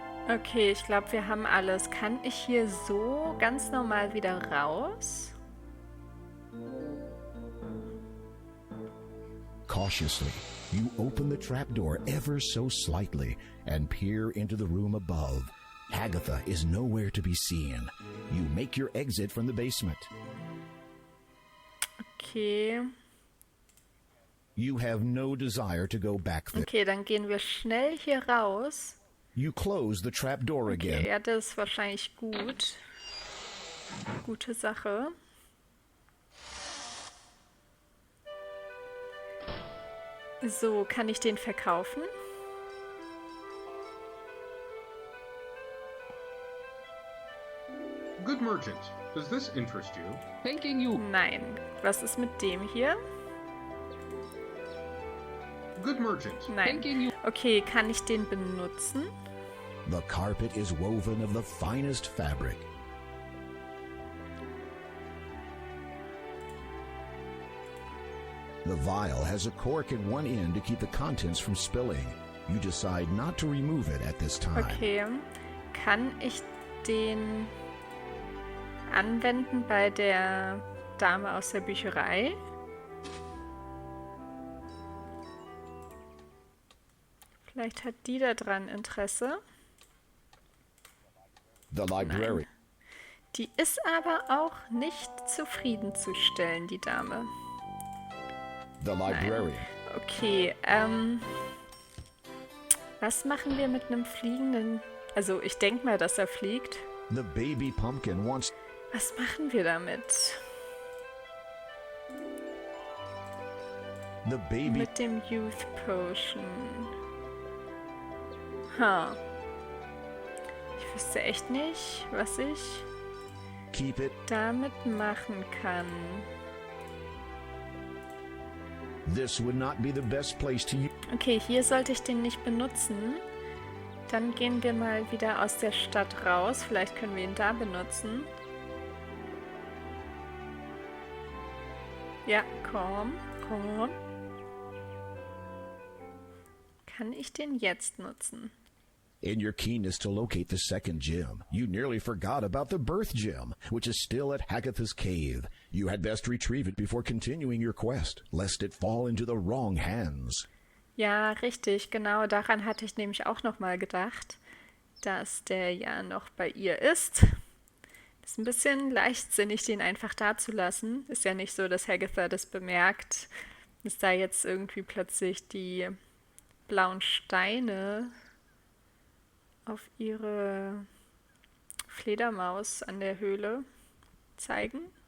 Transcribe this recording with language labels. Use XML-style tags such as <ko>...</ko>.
<de>Okay, ich glaube, wir haben alles. Kann ich hier so ganz normal wieder raus?</de> <en>Cautiously, you open the trapdoor ever so slightly and peer into the room above. Agatha is nowhere to be seen. You make your exit from the basement. Okay. You have no desire to go back there.</en> <de>Okay, dann gehen wir schnell hier raus.</de> <en>You close the trapdoor again.</en> <de>Okay, ja, das ist wahrscheinlich gut. Gute Sache. So, kann ich den verkaufen?</de> <en>Good merchant, does this interest you? Thanking you.</en> <de>Nein. Was ist mit dem hier?</de> <en>Good merchant.</en> <de>Nein.</de> <en>Thanking you.</en> <de>Okay, kann ich den benutzen?</de> <en>The carpet is woven of the finest fabric. The vial has a cork at one end to keep the contents from spilling. You decide not to remove it at this time. Okay.</en> <de>Kann ich den anwenden bei der Dame aus der Bücherei? Vielleicht hat die da dran Interesse.</de> <en>The library.</en> <de>Die ist aber auch nicht zufriedenzustellen, die Dame.</de> <en>The librarian. Okay,</en> <de>Was machen wir mit einem fliegenden... Also ich denke mal, dass er fliegt.</de> <en>The baby pumpkin wants...</en> <de>Was machen wir damit?</de> <en>The baby...</en> <de>Mit dem Youth Potion. Ha. Ich wüsste echt nicht, was ich</de> <en>Keep it.</en> <de>damit machen kann.</de> <en>This would not be the best place to use...</en> <de>Okay, hier sollte ich den nicht benutzen. Dann gehen wir mal wieder aus der Stadt raus. Vielleicht können wir ihn da benutzen. Ja, komm, komm. Kann ich den jetzt nutzen?</de> <en>In your keenness to locate the second gem, you nearly forgot about the birth gem, which is still at Hagatha's cave. You had best retrieve it before continuing your quest, lest it fall into the wrong hands.</en> <de>Ja, richtig, genau. Daran hatte ich nämlich auch noch mal gedacht, dass der ja noch bei ihr ist. Ist ein bisschen leichtsinnig, den einfach da zu lassen. Ist ja nicht so, dass Hagatha das bemerkt, dass da jetzt irgendwie plötzlich die blauen Steine auf ihre Fledermaus an der Höhle zeigen.</de>